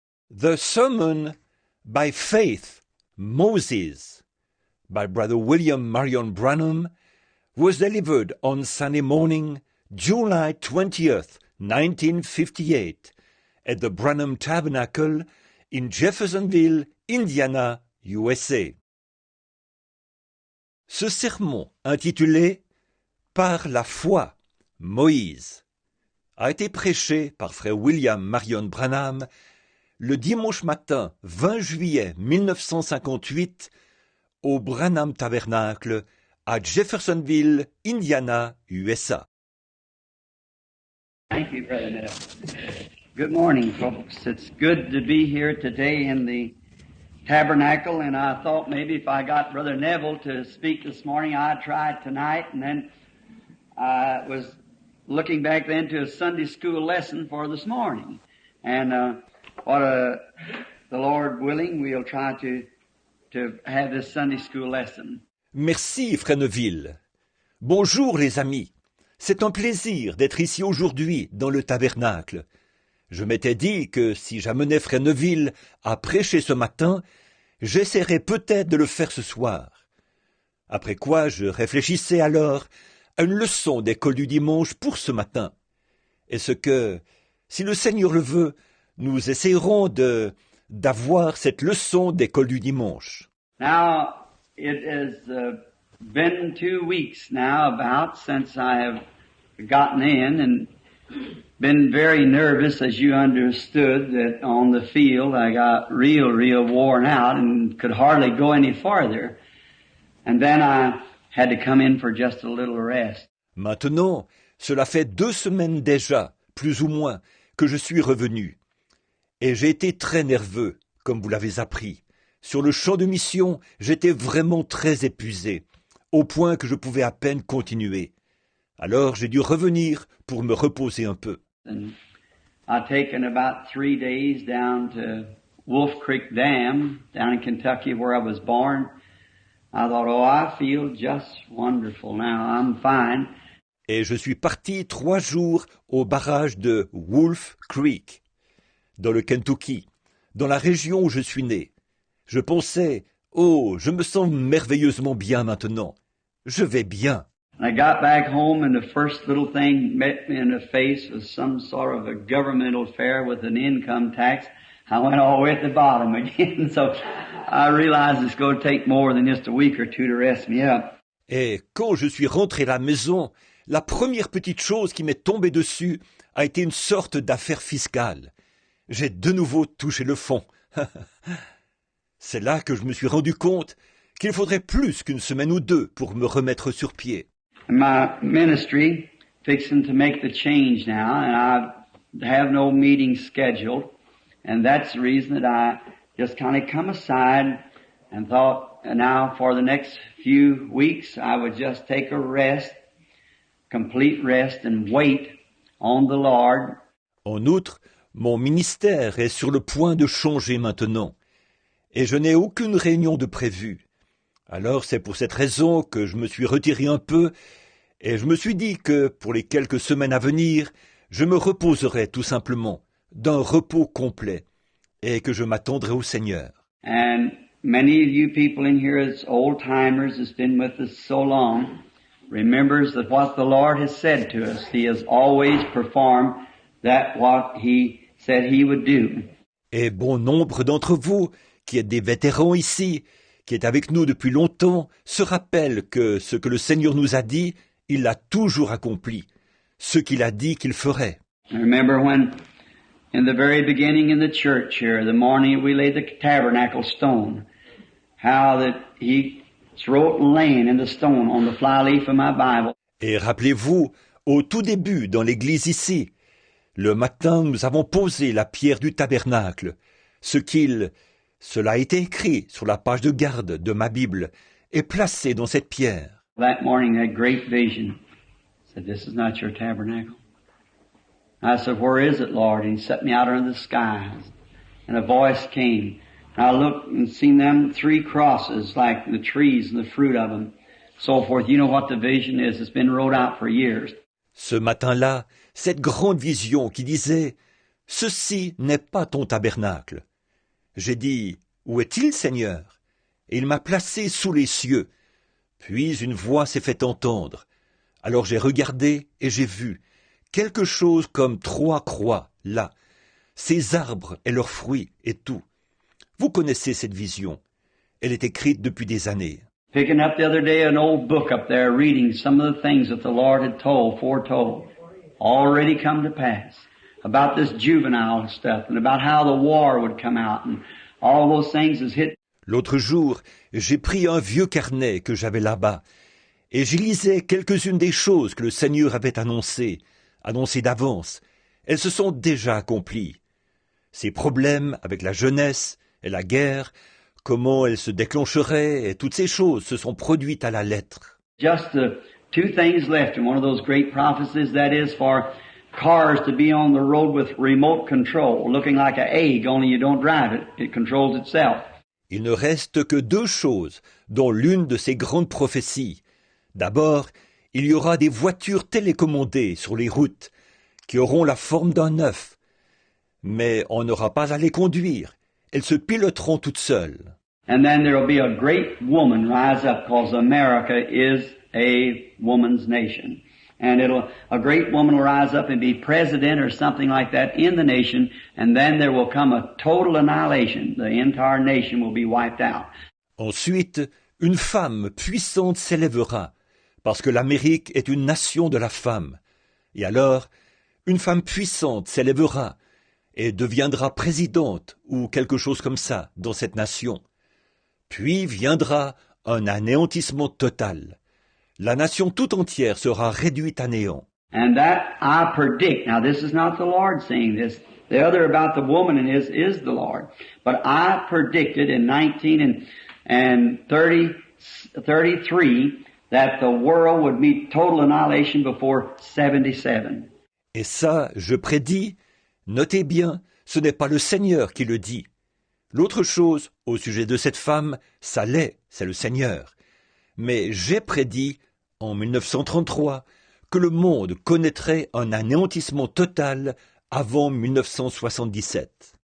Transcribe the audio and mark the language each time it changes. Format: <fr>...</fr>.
<en>The Sermon by Faith, Moses, by Brother William Marion Branham, was delivered on Sunday morning, July 20th, 1958, at the Branham Tabernacle in Jeffersonville, Indiana, USA.</en> <fr>Ce sermon, intitulé « Par la foi, Moïse », a été prêché par frère William Marion Branham le dimanche matin 20 juillet 1958 au Branham Tabernacle à Jeffersonville, Indiana, USA.</fr> <en>Thank you, Brother Miller. Good morning, folks. It's good to be here today in the tabernacle, and I thought maybe if I got Brother Neville to speak this morning, I'd try it tonight, and then I was looking back then to a Sunday school lesson for this morning. And the Lord willing, we'll try to have this Sunday school lesson.</en> <fr>Merci, frère Neville. Bonjour, les amis. C'est un plaisir d'être ici aujourd'hui dans le tabernacle. Je m'étais dit que si j'amenais frère Neville à prêcher ce matin, j'essaierais peut-être de le faire ce soir. Après quoi, je réfléchissais alors à une leçon d'école du dimanche pour ce matin. Est-ce que, si le Seigneur le veut, nous essayerons d'avoir cette leçon d'école du dimanche.</fr> <en>Now, it has been 2 weeks now about since I have gotten in and been very nervous, as you understood, that on the field I got real worn out and could hardly go any farther. And then I had to come in for just a little rest.</en> <fr>Maintenant, cela fait 2 semaines déjà, plus ou moins, que je suis revenu. Et j'ai été très nerveux, comme vous l'avez appris. Sur le champ de mission, j'étais vraiment très épuisé, au point que je pouvais à peine continuer. Alors j'ai dû revenir pour me reposer un peu.</fr> <en>And I've taken about 3 days down to Wolf Creek Dam, down in Kentucky where I was born. I thought, I feel just wonderful now. I'm fine.</en> <fr>Et je suis parti 3 jours au barrage de Wolf Creek, dans le Kentucky, dans la région où je suis né. Je pensais, je me sens merveilleusement bien maintenant. Je vais bien.</fr> <en>I got back home and the first little thing met me in the face was some sort of a governmental fair with an income tax. I went all the way at the bottom again, so I realized it's going to take more than just a week or two to rest me up.</en> <fr>Et quand je suis rentré à la maison, la première petite chose qui m'est tombée dessus a été une sorte d'affaire fiscale. J'ai de nouveau touché le fond. C'est là que je me suis rendu compte qu'il faudrait plus qu'une semaine ou 2 pour me remettre sur pied.</fr> <en>My ministry fixing to make the change now, and I have no meeting scheduled, and that's the reason that I just kind of come aside and thought, now for the next few weeks I would just take a rest, complete rest, and wait on the Lord.</en> <fr>En outre, mon ministère est sur le point de changer maintenant, et je n'ai aucune réunion de prévue. Alors c'est pour cette raison que je me suis retiré un peu, et je me suis dit que pour les quelques semaines à venir, je me reposerai tout simplement, d'un repos complet, et que je m'attendrai au Seigneur.</fr> <en>And many of you people in here as old-timers has been with us so long, remembers that what the Lord has said to us, He has always performed that what He said He would do.</en> <fr>Et bon nombre d'entre vous, qui êtes des vétérans ici, qui êtes avec nous depuis longtemps, se rappellent que ce que le Seigneur nous a dit, il l'a toujours accompli. Ce qu'il a dit qu'il ferait.</fr> <en>I remember when, in the very beginning in the church here, the morning we laid the tabernacle stone, how that He wrote laying in the stone on the flyleaf of my Bible.</en> <fr>Et rappelez-vous, au tout début, dans l'église ici, le matin, nous avons posé la pierre du tabernacle, cela a été écrit sur la page de garde de ma Bible et placé dans cette pierre.</fr> <en>That morning, that great vision said, "This is not your tabernacle." I said, "Where is it, Lord?" And He set me out under the skies, and a voice came. And I looked and seen them 3 crosses, like the trees and the fruit of them, so forth. You know what the vision is. It's been wrote out for years.</en> <fr>Ce matin-là, cette grande vision qui disait « Ceci n'est pas ton tabernacle ». J'ai dit, où est-il, Seigneur? Et il m'a placé sous les cieux. Puis une voix s'est fait entendre. Alors j'ai regardé et j'ai vu quelque chose comme 3 croix, là, ces arbres et leurs fruits et tout. Vous connaissez cette vision. Elle est écrite depuis des années.</fr> <en>Picking up the other day an old book up there, reading some of the things that the Lord had foretold, already come to pass, about this juvenile stuff, and about how the war would come out, and all those things is hit.</en> <fr>L'autre jour, j'ai pris un vieux carnet que j'avais là-bas, et j'y lisais quelques-unes des choses que le Seigneur avait annoncées d'avance. Elles se sont déjà accomplies. Ces problèmes avec la jeunesse et la guerre, comment elles se déclencheraient, et toutes ces choses se sont produites à la lettre.</fr> <en>Just the 2 things left in one of those great prophecies, that is for cars to be on the road with remote control, looking like an egg, only you don't drive it. It controls itself.</en> <fr>Il ne reste que 2 choses, dont l'une de ces grandes prophéties. D'abord, il y aura des voitures télécommandées sur les routes, qui auront la forme d'un œuf. Mais on n'aura pas à les conduire. Elles se piloteront toutes seules.</fr> <en>And then there will be a great woman rise up, because America is a woman's nation. And a great woman will rise up and be president or something like that in the nation, and then there will come a total annihilation. The entire nation will be wiped out.</en> <fr>Ensuite, une femme puissante s'élèvera, parce que l'Amérique est une nation de la femme. Et alors, une femme puissante s'élèvera et deviendra présidente ou quelque chose comme ça dans cette nation. Puis viendra un anéantissement total. La nation tout entière sera réduite à néant.</fr> <en>And that I predict. Now this is not the Lord saying this. The other about the woman is the Lord. But I predicted in 1933 that the world would meet total annihilation before 77.</en> <fr>Et ça, je prédis, notez bien, ce n'est pas le Seigneur qui le dit. L'autre chose, au sujet de cette femme, ça l'est, c'est le Seigneur. Mais j'ai prédit, en 1933, que le monde connaîtrait un anéantissement total avant 1977.</fr>